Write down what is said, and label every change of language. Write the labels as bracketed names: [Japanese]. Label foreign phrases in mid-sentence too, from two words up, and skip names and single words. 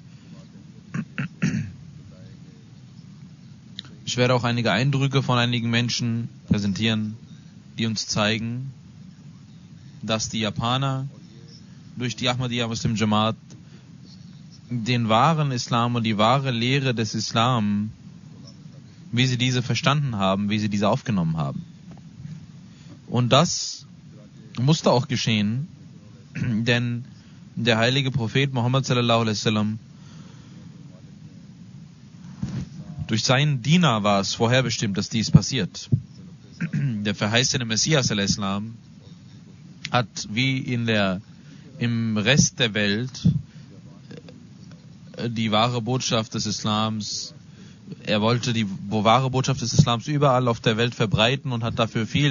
[German] Ich werde auch einige Eindrücke von einigen Menschen präsentieren, die uns zeigen, dass die Japaner durch die Ahmadiyya Muslim Jamaat den wahren Islam und die wahre Lehre des Islam, wie sie diese verstanden haben, wie sie diese aufgenommen haben. Und das musste auch geschehen, denn der heilige Prophet Muhammad [Arabic] صلى الله عليه وسلم, [German] durch seinen Diener war es vorherbestimmt, dass dies passiert. Der verheißene Messias al-Islam hat wie im Rest der Welt die wahre Botschaft des Islams, er wollte die wahre Botschaft des Islams überall auf der Welt verbreiten und hat dafür